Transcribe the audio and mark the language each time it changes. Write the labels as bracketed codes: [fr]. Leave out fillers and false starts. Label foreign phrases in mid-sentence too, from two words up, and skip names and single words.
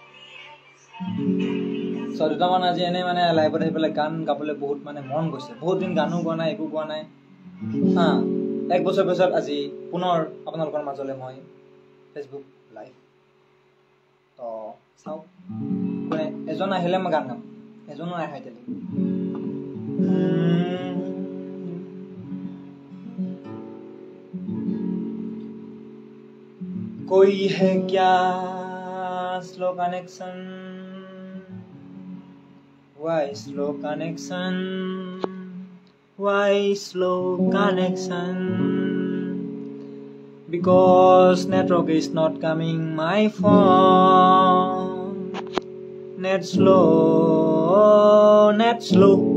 [as] সদুটা মান আজি এনে মানে লাইভত আহি পেলাই গান গাবলৈ বহুত মানে মন গৈছে বহুত দিন গানো গোৱা নাই একো গোৱা নাই হা 1 বছৰ পিছত আজি পুনৰ আপোনালোকৰ মাজলৈ মই ফেসবুক লাইভ তো চাও কোনে এজন আহিলে মই গান গাম এজনো নাই হাইতেলি [hi] कोई है क्या [en] slow connection Why slow connection? Why slow connection? Because network is not coming my phone. Net slow, net slow.